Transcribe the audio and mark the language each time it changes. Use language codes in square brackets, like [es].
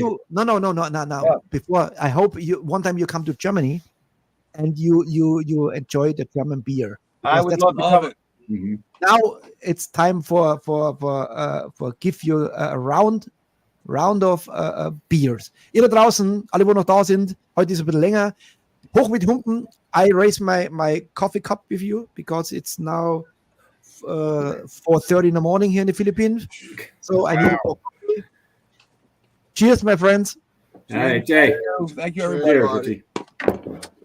[en] do? No. Yeah. Before, I hope one time you come to Germany and you enjoy the German beer. I would love to Love come. it. Now it's time for give you a round of beers. [de] Ihr da draußen, alle wo noch da sind, heute ist ein bisschen länger. Hoch mit Humpen. [en] I raise my coffee cup with you because it's now 4:30 in the morning here in the Philippines. So I need more coffee. Cheers, my friends. All right, Jay. Thank you, Cheers, everybody. Richie.